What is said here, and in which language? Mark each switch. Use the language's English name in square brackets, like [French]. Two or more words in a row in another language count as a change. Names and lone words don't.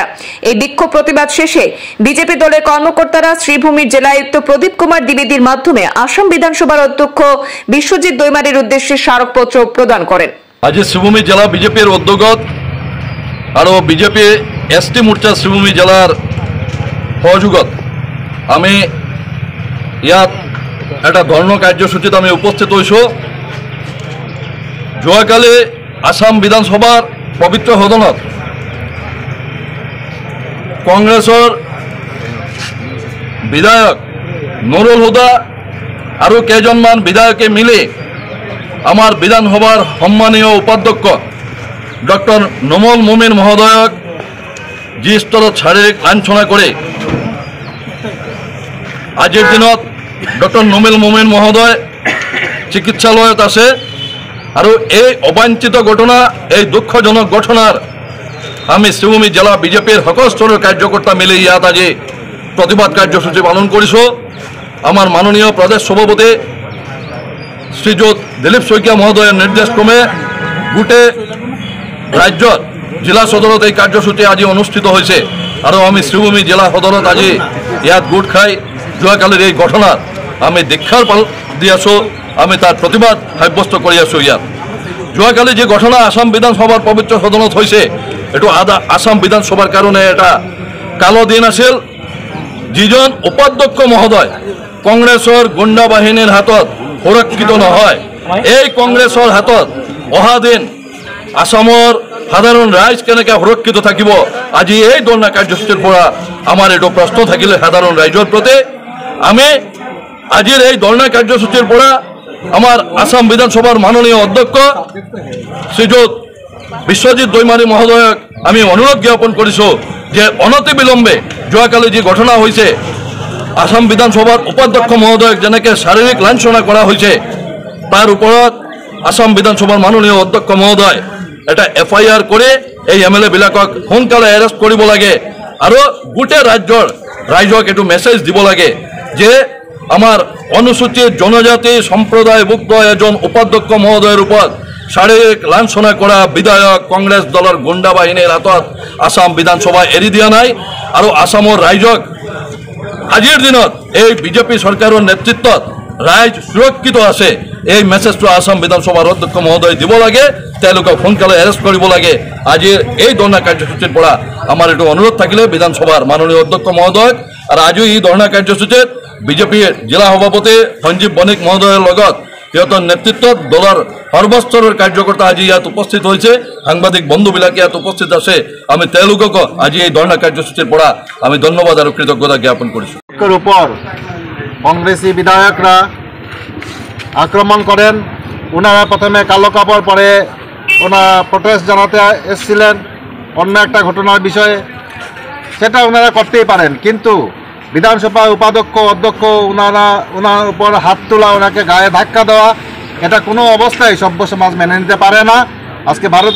[Bangla] এই বিক্ষোভ প্রতিবাদ শেষে বিজেপি দলের কর্মকর্তারা শ্রীভূমির জেলায়ুক্ত প্রদীপ কুমার দ্বিবেদীর মাধ্যমে আসাম বিধানসভার অধ্যক্ষ বিশ্বজিৎ দৈমারির উদ্দেশ্যে স্মারকপত্র প্রদান করেন। [Assamese] আজ শ্রীভূমি জেলা বিজেপির উদ্যোগত আর বিজেপি এসটি মোর্চা শ্রীভূমি জেলার সহযোগত আমি ইয়াত একটা ধর্ণ কার্যসূচীত আমি উপস্থিত হয়েছো। যোৱাকালি আসাম বিধানসভার পবিত্র সদনত কংগ্রেসের বিধায়ক নুরুল হুদা আর কেইজনমান বিধায়কে মিলে আমার বিধানসভার সম্মানীয় উপাধ্যক্ষ ডক্টর নোমাল মোমিন মহোদয়ক যি স্তৰত শাৰীৰিক লাঞ্ছনা কৰে আজিৰ দিনত ডক্টর নোমাল মোমিন মহোদয় চিকিৎসালয়ত আছে আৰু এই অবাঞ্ছিত ঘটনা, এই দুঃখজনক ঘটনার আমি শ্রীভূমি জেলা বিজেপির সকল স্তরের কার্যকর্তা মিলে ইয়াত আজি প্রতিবাদ কার্যসূচী পালন কৰিছোঁ। আমার মাননীয় প্রদেশ সভাপতি শ্রীযুত দিলীপ শইকীয়া মহোদয়ের নির্দেশক্রমে গোটে রাজ্যত জিলা সদরত এই কার্যসূচী আজি অনুষ্ঠিত হয়েছে। আর আমি শ্রীভূমি জেলা সদরত আজি ইয়াত গোট খাই যোৱাকালির এই ঘটনার আমি দীক্ষার পাল দি আছো, আমি তার প্রতিবাদ সাব্যস্ত করে আছো। ইয়াত যোৱাকালি যে ঘটনা আসাম বিধানসভার পবিত্র সদনত হয়েছে, এটু আসাম বিধানসভার কারণে এটা কালো দিন আছিল। যিজন উপাধ্যক্ষ মহোদয় কংগ্রেসের গুন্ডা বাহিনীর হাতত সুরক্ষিত নহয়, এই কংগ্রেসের হাতত অহা দিন আসামৰ সাধারণ রাইজ কেনেকে সুরক্ষিত থাকিব, আজি এই ধর্ণা কার্যসূচীর পৰা আমার এইটো প্রশ্ন থাকিলে সাধারণ রাইজর প্রতি। আমি আজির এই ধর্ণা কার্যসূচীর পৰা আমার আসাম বিধানসভার মাননীয় অধ্যক্ষ শ্রীযুত বিশ্বজিৎ দৈমারি মহোদয়ক আমি অনুরোধ জ্ঞাপন কৰিছোঁ যে অনতি বিলম্বে যোৱাকালি যি ঘটনা হয়েছে আসাম বিধানসভার উপাধ্যক্ষ মহোদয়ক যেনেকে শারীরিক লাঞ্ছনা করা হয়েছে, তার উপরত আসাম বিধানসভার মাননীয় অধ্যক্ষ মহোদয় এটা FIR করে এই MLA বিলাকক সোনকালে এরেস্ট কৰিব লাগে। আৰু গোটেই ৰাইজক এইটো মেছেজ দিব লাগে যে আমার অনুসূচিত জনজাতি সম্প্রদায়ভুক্ত এজন উপাধ্যক্ষ মহোদয়ের উপর শারীরিক লাঞ্ছনা করা বিধায়ক কংগ্রেস দলের গুন্ডা বাহিনীর হাতত আসাম বিধানসভায় এৰি দিয়া নাই। আৰু আসামৰ রাইজক আজিৰ দিনত এই বিজেপি সরকারের নেতৃত্বত রাইজ সুরক্ষিত আছে, এই মেছেজটো আসাম বিধানসভার অধ্যক্ষ মহোদয় দিব লাগে, তেওঁলোকক সোনকালে এরেস্ট কৰিব লাগে। আজিৰ এই ধর্ণা কার্যসূচীর পৰা আমার এইটো অনুরোধ থাকিলে বিধানসভার মাননীয় অধ্যক্ষ মহোদয়। আর আজিও এই ধর্ণা কার্যসূচীত বিজেপির জেলা সভাপতি সঞ্জীব বণিক মহোদয়ের লগত সিহঁতৰ নেতৃত্বত দলৰ সর্বস্তরের কার্যকর্তা আজি ইয়াত উপস্থিত হয়েছে, সাংবাদিক বন্ধুবিলাকে ইয়াত উপস্থিত আছে। আমি তেওঁলোকক আজি এই ধর্ণা কার্যসূচীর পৰা আমি ধন্যবাদ আর কৃতজ্ঞতা জ্ঞাপন কৰিছোঁ। [Bangla] উপর কংগ্রেসী বিধায়করা আক্রমণ করেন। ওনারা প্রথমে কালো কাপড় পরে ওনারা প্রোটেস্ট জানাতে এসেছিলেন অন্য একটা ঘটনার বিষয়ে, সেটা ওনারা করতেই পারেন, কিন্তু বিধানসভা উপাধ্যক্ষ অধ্যক্ষ ওনার উপর হাত তোলা, ওনাকে গায়ে ধাক্কা দেওয়া, এটা কোনো অবস্থায় সভ্য সমাজ মেনে নিতে পারে না।